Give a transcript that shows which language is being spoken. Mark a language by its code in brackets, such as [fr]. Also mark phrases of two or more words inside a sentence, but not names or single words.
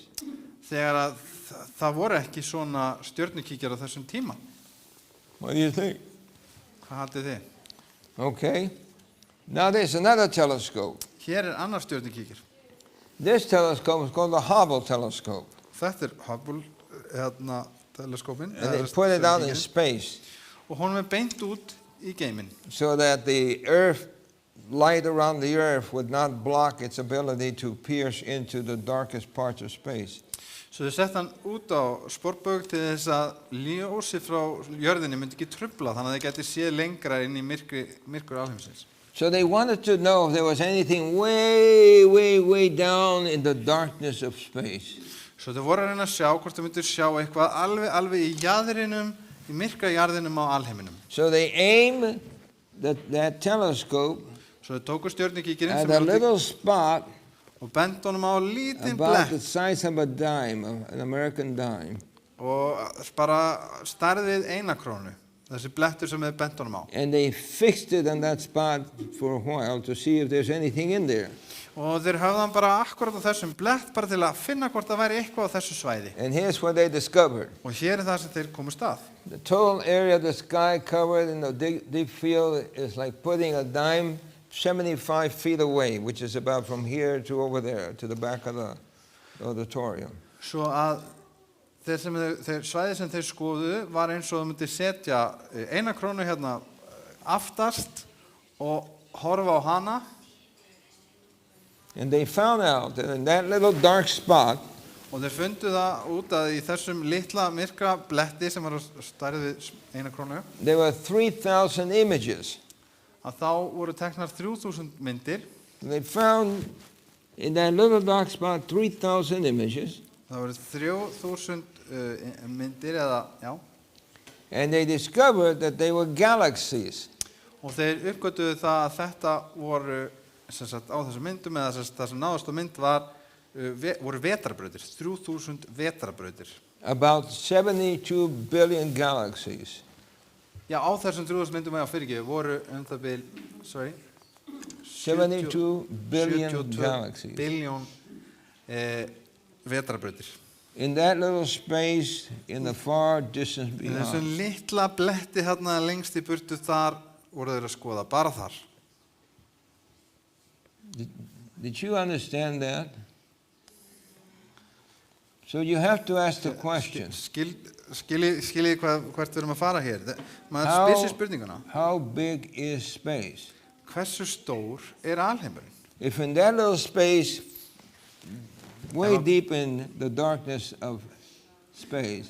[is] Þegar að það voru ekki svona stjörnukíkjar á þessum tíma. [en] What do you think? [is] Hvað haldið þið? [en] Okay. Now there's another telescope. [is] Hér er annar stjörnukíkir. [en] This telescope is called the Hubble telescope. [is] Þetta er Hubble teleskópin. [en] And they put it out in space. [is] Og honum er beint út í geiminn. [en] So that the light around the earth would not block its ability to pierce into the darkest parts of space. [is] Svo þau sett hann út á sporbaug til þess að ljósi frá jörðinni myndi ekki trufla, þannig að þau geti séð lengra inn í myrkur alheimsins. [en] So they wanted to know if there was anything way, way, way down in the darkness of space. [is] Svo þau voru að reyna að sjá hvort þau myndu sjá eitthvað alveg í jaðrinum, í myrkra jarðinum á alheiminum. [en] So they aimed that telescope [is] Svo þau tóku stjörnukíkirinn [en] at [is] sem [en] a [is] er [en] little spot [is] og bent honum á lítinn [en] about the [is] blett [en] size of a dime, an American dime. [is] og bara stærðið 1 krónu. Þessi blettur sem þau bent honum á. [en] And they fixed it on that spot for a while to see if there's anything in there. [is] Og þeir höfðu hann bara akkurat á þessum blett bara til að finna hvort það væri eitthvað á þessu svæði. [en] And here's what they discovered. [is] Og hér er það sem þeir komust að. [en] The total area of the sky covered in the deep field is like putting a dime 75 feet away, which is about from here to over there, to the back of the auditorium. [is] Svo að þeir svæði sem þeir skoðuðu var eins og þau myndi setja 1 krónu hérna aftast og horfa á hana. [en] And they found out that in that little dark spot, [is] Og þeir fundu það út að í þessum litla myrkra bletti sem var stærð við 1 krónu, [en] there were 3,000 images. [is] að þá voru teknar 3000 myndir. [en] They found in that little dark spot 3,000 images. [is] Það voru 3000 myndir eða, já. [en] And they discovered that they were galaxies. [is] Og þeir uppgötuðu það að þetta voru, sem sagt, á þessum myndum, eða það sem náðast á mynd voru vetrarbrautir, 3000 vetrarbrautir. [en] About 72 billion galaxies. [is] Já, á þessum 3000 myndum voru það bil, [en] 72 billion [is] 72 [en] galaxies. [is] billion vetrarbrautir. [en] In that little space in the far distance [is] Í þessum [en] beyond. [is] litla bletti hérna lengst í burtu þar voru þeir að skoða, bara þar. [en] Did you understand that? So you have to ask the question, [is] Skiljið hvert við erum að fara hér. Maður [en] How- [is] spyr sér spurninguna. [en] how big is space? [is] Hversu stór alheimurinn? [en] If in that little space, way How- deep in the darkness of space,